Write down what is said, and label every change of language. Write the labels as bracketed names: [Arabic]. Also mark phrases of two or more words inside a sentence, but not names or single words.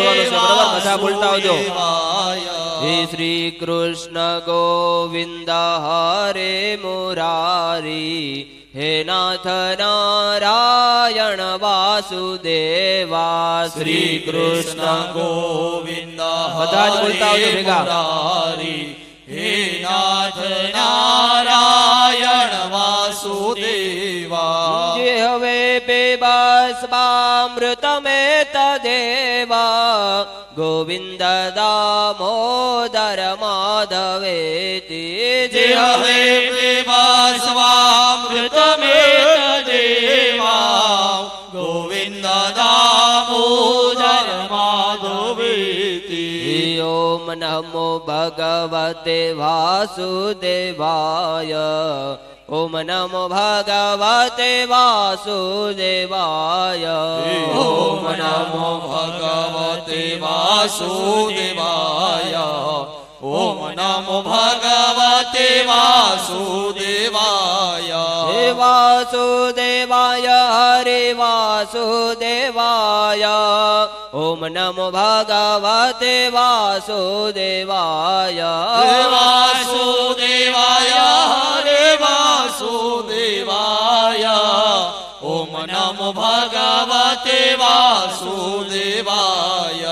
[Sanskrit] हे श्री कृष्ण गोविंद हरे मुरारी हे नाथ नारायण वासुदेवा श्री कृष्ण गोविंद मुरारी हे नाथ नारायण वासुदेवा जे हवे बेबस्वामृत में तदेवा गोविंद दामोदर माधवेति जे हवे बेबस्वामृत में तदेवा गोविंद दामोदर माधवेति ओम नमो भगवते वासुदेवाय ओम नमो भगवते वासुदेवाय ओम नमो भगवते वासुदेवाय ओम नमो भगवते वासुदेवाय हे वासुदेवाय हरि वासुदेवाय ओम नमो भगवते वासुदेवाय वासुदेवाय हरे वासुदेवाय ओम नमो भगवते वासुदेवाय